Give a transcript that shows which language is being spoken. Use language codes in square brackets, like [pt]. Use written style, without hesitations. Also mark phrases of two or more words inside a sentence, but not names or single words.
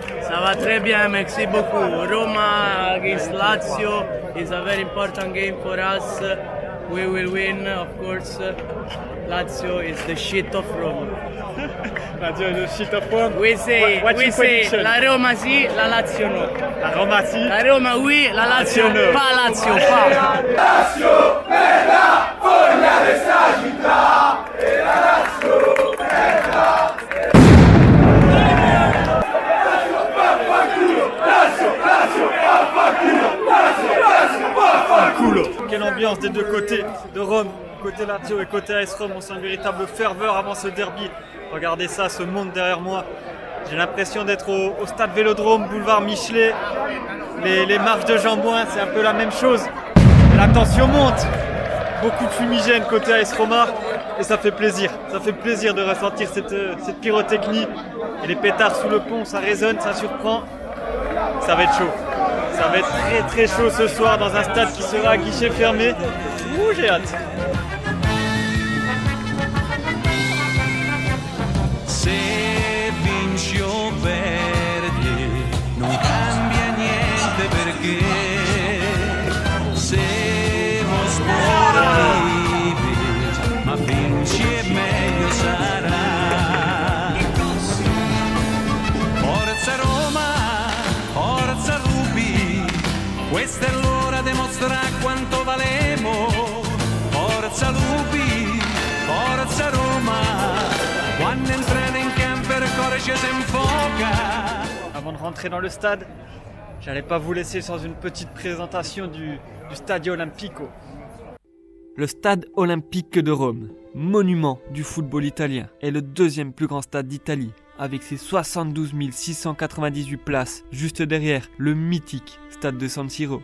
[fr] Ça va très bien, merci beaucoup. [en] Roma against Lazio is a very important game for us. We will win, of course. Lazio is the shit of Rome. Lazio is the shit of Rome. We say [it] la Roma sì, la Lazio no. La Roma sì. [fr] La Roma oui, la Lazio no. Pas Lazio, pas. [it] Lazio è la foglia di sta città e la Lazio è la [fr] Quelle ambiance des deux côtés de Rome, côté Lazio et côté AS Rome, on sent une véritable ferveur avant ce derby. Regardez ça, ce monde derrière moi. J'ai l'impression d'être au stade Vélodrome, boulevard Michelet. Les marches de Jambouin, c'est un peu la même chose. La tension monte. Beaucoup de fumigène côté AS Roma et ça fait plaisir. Ça fait plaisir de ressentir cette pyrotechnie. Et les pétards sous le pont, ça résonne, ça surprend. Ça va être chaud. Ça va être très très chaud ce soir dans un stade qui sera à guichet fermé. Ouh, j'ai hâte. [it] Se vinci o perdi non cambia niente perché siamo sportivi ma vinci e meglio sarà. Forza Roma, forza Rubi, questa è l'ora di mostrare quanto valemo. Forza Lupi, forza Roma, quando entrano in campo il cuore ci si infoca. [fr] Avant de rentrer dans le stade, j'allais pas vous laisser sans une petite présentation du Stadio Olimpico. Le stade olympique de Rome, monument du football italien, est le deuxième plus grand stade d'Italie, avec ses 72 698 places, juste derrière le mythique stade de San Siro.